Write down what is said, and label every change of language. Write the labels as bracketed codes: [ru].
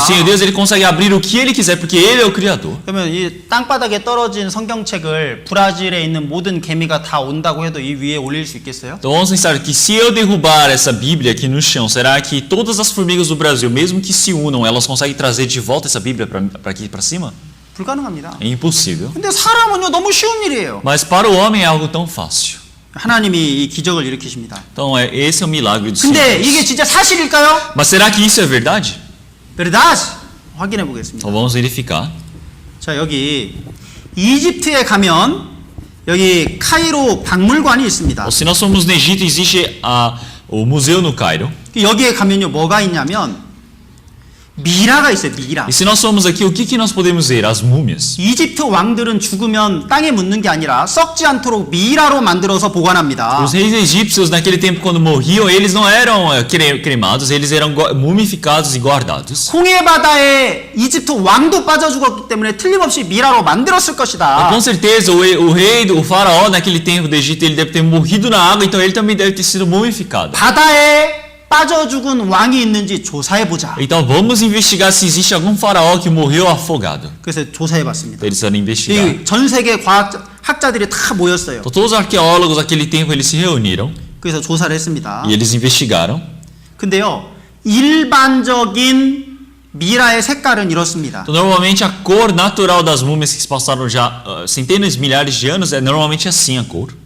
[pt] O Senhor Deus ele consegue abrir o que ele quiser porque ele é o criador. [ko] 그러면 이 땅바닥에 떨어진 성경책을 브라질에 있는 모든 개미가 다 온다고 해도 이 위에 올릴 수 있겠어요? [pt] Então vamos pensar que se eu derrubar essa Bíblia aqui no chão, será que todas as formigas do Brasil, mesmo que se unam, elas conseguem trazer de volta essa Bíblia para aqui para cima? [ko] 불가능합니다. [pt] É impossível. [ko] 근데 사람은요 너무 쉬운 일이에요. [pt] Mas para o homem é algo tão fácil. [ko] 하나님이 이 기적을 일으키십니다. [pt] Então esse é o milagre do Senhor. [ko] 근데 이게 진짜 사실일까요? [pt] Mas será que isso é verdade? verdade. [ko] 확인해 보겠습니다. [pt] Então vamos verificar. [ko] 자 여기 이집트에 가면 여기 카이로 박물관이 있습니다. [pt] Se nós formos no Egito, existe o museu no Cairo. [ko] 여기에 가면요 뭐가 있냐면 미라가 있어요. 미라. [pt] E se nós formos aqui, o que nós podemos ver? As múmias. [ko] 이집트 왕들은 죽으면 땅에 묻는 게 아니라 썩지 않도록 미라로 만들어서 보관합니다. [pt] Os reis egípcios, naquele tempo, quando morriam, eles não eram cremados, eles eram mumificados e guardados. [ko] 홍해 바다에 이집트 왕도 빠져 죽었기 때문에 틀림없이 미라로 만들었을 것이다. [pt] Com certeza, o rei, o faraó, naquele tempo do Egito, ele deve ter morrido na água, então ele também deve ter sido mumificado. [ko] 바다에 빠져 죽은 왕이 있는지 조사해 보자. [pt] Então vamos investigar se existe algum faraó que morreu afogado. [ko] 그래서 조사해 봤습니다. [pt] Eles foram investigar. [ko] 전 세계 학자들이 다 모였어요. [pt] Então todos os arqueólogos daquele tempo eles se reuniram [ko] 그래서 조사를 했습니다. [pt] e eles investigaram. [ko] 근데요, 일반적인 미라의 색깔은 이렇습니다. [pt] Então, normalmente a cor natural das múmias que se passaram já centenas de milhares de anos é normalmente assim a cor.